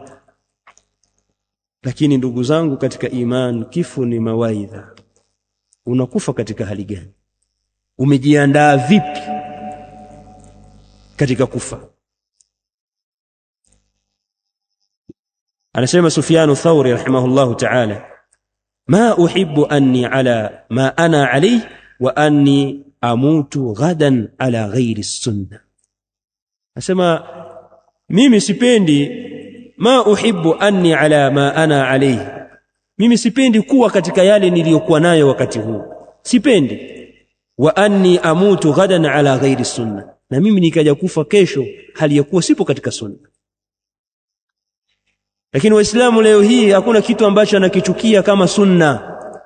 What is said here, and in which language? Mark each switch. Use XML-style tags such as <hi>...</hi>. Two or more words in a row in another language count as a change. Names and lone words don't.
<sw>Lakini ndugu zangu katika imani, kifo ni mawaidha. Unakufa katika hali gani? Umejiandaa vipi katika kufa?</sw> <ar>Anasema Sufyan Thawri رحمه الله تعالى ما أحب أني على ما أنا عليه وأني أموت غدا على غير سنة.</ar> <sw>Anasema mimi sipendi,</sw> <ar>ما أحب أني على ما أنا عليه,</ar> <sw>mimi sipendi kuwa katika yale niliyokuwa nayo wakati huu, sipendi.</sw> <ar>وأني أموت غدا على غير سنة,</ar> <sw>na mimi nikaja kufa kesho hali ya kuwa sipo katika sunna. Lakini Waislamu leo hii hakuna kitu ambacho anakichukia kama sunna.</sw>